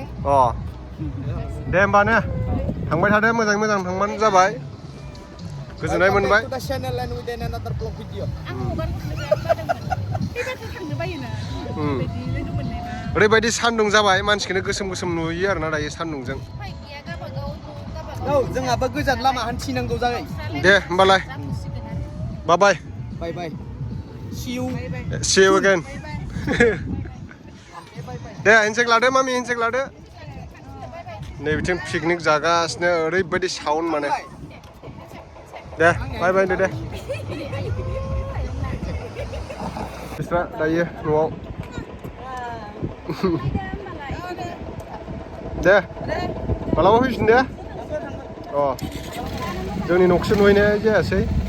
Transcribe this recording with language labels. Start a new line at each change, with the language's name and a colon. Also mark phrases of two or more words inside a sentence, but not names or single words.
Bodo: दे होमबा ने थांबाय थादो मोजाङै मोजां थांबानो जाबाय गोजोननाय मोनबाय ओरैबायदि सान्दुं जाबाय मानसिखौनो गोसोम गोसोम नुयो आरोना दायो सान्दुंजों औ जोंहाबो गोजान लामा हान्थिनांगौ जाबाय दे होमबालाय बाय
English: bye bye see you again
Bodo: दे हेन्डसेक लादो मामि हेन्डसेक लादो नै बिथिं पिकनिक जागासिनो ओरैबायदि साउन्ड माने दे
English: bye bye
Bodo: दे बिस्रा दायो न'आव दे मालाबा फैफिन दे अ जोंनि न'खौसो नुहैनाय जायासै